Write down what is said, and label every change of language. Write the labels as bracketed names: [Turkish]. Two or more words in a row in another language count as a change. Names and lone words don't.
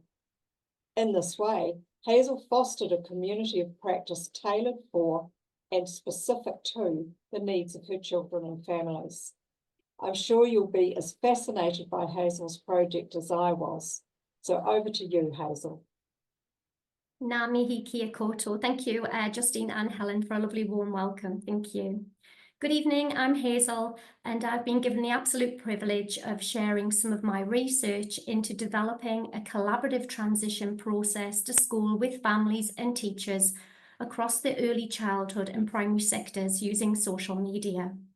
[English] In this way, Hazel fostered a community of practice tailored for and specific to the needs of her children and families. I'm sure you'll be as fascinated by Hazel's project as I was. So over to you, Hazel. [Māori] Ngā mihi kia koutou. [English] Thank you, Justine and Helen, for a lovely warm welcome. Thank you. Good evening, I'm Hazel, and I've been given the absolute privilege of sharing some of my research into developing a collaborative transition process to school with families and teachers across the early childhood and primary sectors using social media.